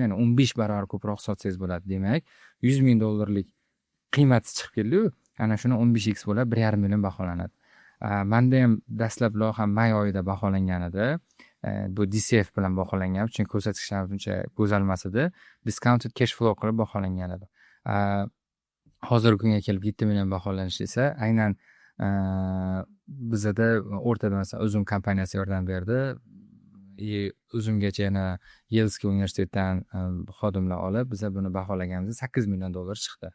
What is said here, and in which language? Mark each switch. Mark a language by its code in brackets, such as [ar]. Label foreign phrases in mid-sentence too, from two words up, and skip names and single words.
[uz] Ya'ni 15 barobar ko'proq sotsangiz bo'ladi. Demak, $100 ming qiymati chiqib keldi-yu, ana shuni 15x bo'lib 1,5 million baholanadi. Menda ham dastlab loyiha may oyida baholangan edi. bu DCF bilan baholangan, chunki ko'rsatkichlarimiz uncha go'zal emas edi. [en] Discounted cash flow [uz] qilib baholangan edi. Hozirgi kunga kelib 7 million baholanishi esa aynan bizada o'rtada masalan Uzum kompaniyasi yordam berdi. Uzumgacha yana Yelskiy universitetidan xodimlar olib biza buni baholaganimizda $8 million chiqdi.